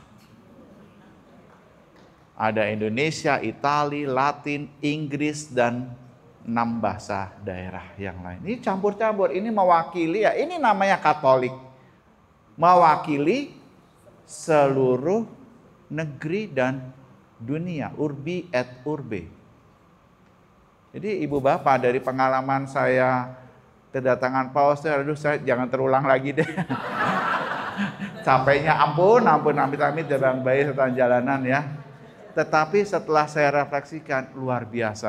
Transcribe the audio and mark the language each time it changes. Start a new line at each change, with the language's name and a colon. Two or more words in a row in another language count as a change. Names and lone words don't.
Indonesian: Ada Indonesia, Itali, Latin, Inggris, dan 6 bahasa daerah yang lain. Ini campur-campur, ini mewakili ya, ini namanya Katolik. Mewakili seluruh negeri dan dunia,
Latin: urbi et urbe.
Indonesian: Jadi Ibu Bapak, dari pengalaman saya kedatangan Paus, aduh saya jangan terulang lagi deh. Capeknya ampun, amit-amit jalan bayi setelah jalanan ya. Tetapi setelah saya refleksikan, luar biasa.